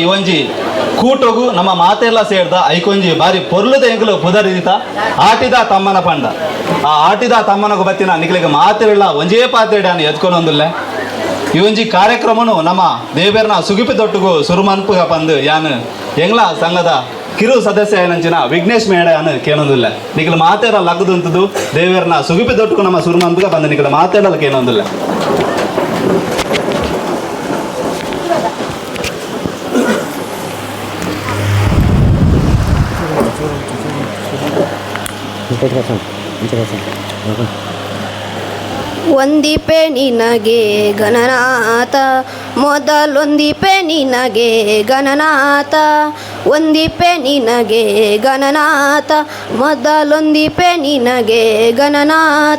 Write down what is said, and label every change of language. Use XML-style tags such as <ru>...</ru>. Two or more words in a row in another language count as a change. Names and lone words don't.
<tcy>ಈ ಒಂಜಿ ಕೂಟೋಗು ನಮ್ಮ ಮಾತೆಲ್ಲ ಸೇರ್ದ ಐಕೊಂಜಿ ಬಾರಿ ಪೊರ್ಲುದ ಎಂಗ್ಲು ಪುದರಿದಿತ ಆಟಿದ ತಮ್ಮನ ಪಂಡ ಆ ಆಟಿದ ತಮ್ಮನಗ ಬತ್ತಿನ ನಿಕ್ಲಿಗೆ ಮಾತೆಲ್ಲ ಒಂಜೇ ಪಾತ್ರೆ ಎತ್ಕೊಂಡೊಂದಿಲ್ಲ ಈ ಒಂಜಿ ಕಾರ್ಯಕ್ರಮನು ನಮ್ಮ ದೇವೇರ್ನ ಸುಗಿಪಿ ತೊಟ್ಟುಗು ಸುರುಮನ್ಪುಗ ಪಂದು ಯಾನು ಎಂಗ್ಲ ಸಂಘದ ಕಿರು ಸದಸ್ಯ ಏನಂಚಿನ ವಿಘ್ನೇಶ್ ಮೇಡ ಅನ್ನು ಕೇಳೋದಿಲ್ಲ ನಿಖಿಲ ಮಾತೇರ ಲಗ್ದುಂತದ್ದು ದೇವೇರ್ನ ಸುಗಿಪಿ ತೊಟ್ಟುಗು ನಮ್ಮ ಸುರುಮನ್ಪುಗ ಬಂದು ನಿಖಿಲ ಮಾತೇರಲ್ಲ ಕೇಳೋದಿಲ್ಲ</tcy> <kn>ಒಂದಿಪೆ ನಿನಗೆ ಗಣನಾಥ ಮೊದಲೊಂದಿಪೆ ನಿನಗೆ ಗಣನಾಥ ಒಂದಿಪೆ ನಿನಗೆ ಗಣನಾಥ ಮೊದಲೊಂದಿಪೆ ನಿನಗೆ ಗಣನಾಥ</kn>